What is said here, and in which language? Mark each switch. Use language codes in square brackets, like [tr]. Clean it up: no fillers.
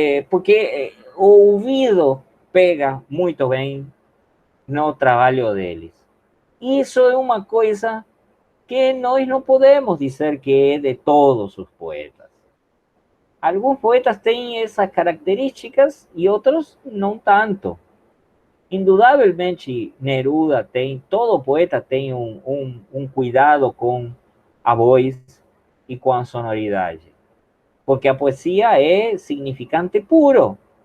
[pt] Porque o ouvido pega muito bem no trabalho deles. E isso é uma coisa que nós não podemos dizer que é de todos os poetas. [es] Algunos poetas tienen esas características y otros no tanto. [pt] Indudablemente Neruda tem, todo poeta tem um cuidado com a voz e com a sonoridade. Porque a poesia é significante puro.